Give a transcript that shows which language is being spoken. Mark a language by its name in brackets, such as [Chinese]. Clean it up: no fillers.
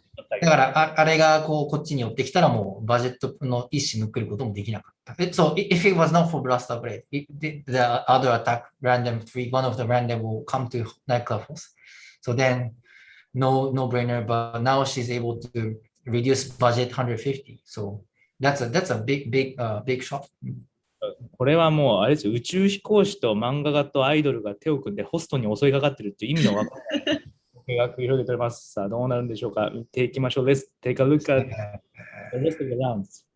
[Japanese] だから、あれがこっちに寄ってきたら、もうバジェットの一種抜けることもできなかった。 [English] So, if it was not for Blaster Blade, the other attack, random 3, one of the random will come to Nightclub Force. So then, no brainer, but now she's able to reduce budget 150. So, that's a big shot. [Japanese] これはもうあれですよ、宇宙飛行士と漫画家とアイドルが手を組んでホストに襲いかかってるっていう意味のわからない絵が繰り広げております。さあ、どうなるんでしょうか。見ていきましょう。 [English] Let's take a look at the rest of the rounds.